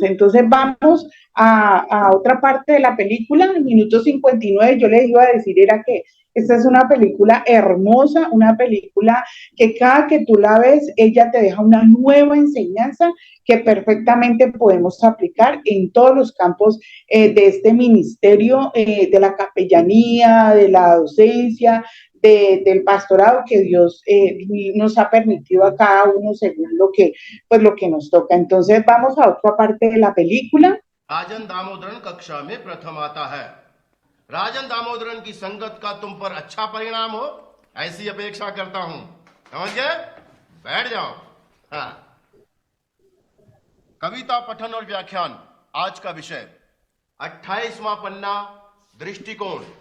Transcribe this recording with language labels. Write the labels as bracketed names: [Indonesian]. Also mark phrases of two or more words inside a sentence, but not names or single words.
[Spanish] Entonces vamos a otra parte de la película, en el minuto 59, yo les iba a decir era que esta es una película hermosa, una película que cada que tú la ves, ella te deja una nueva enseñanza que perfectamente podemos aplicar en todos los campos de este ministerio, de la capellanía, de la docencia, del pastorado que Dios nos ha permitido a cada uno según lo que nos toca. Entonces vamos a otra parte de la película. [Hindi] राजन दामोदरन कक्षा में प्रथम आता है। राजन दामोदरन की संगत का तुम पर अच्छा परिणाम हो ऐसी अपेक्षा करता हूं, समझ गए? बैठ जाओ। हाँ, कविता पठन और व्याख्यान आज का विषय 28वां पन्ना दृष्टिकोण।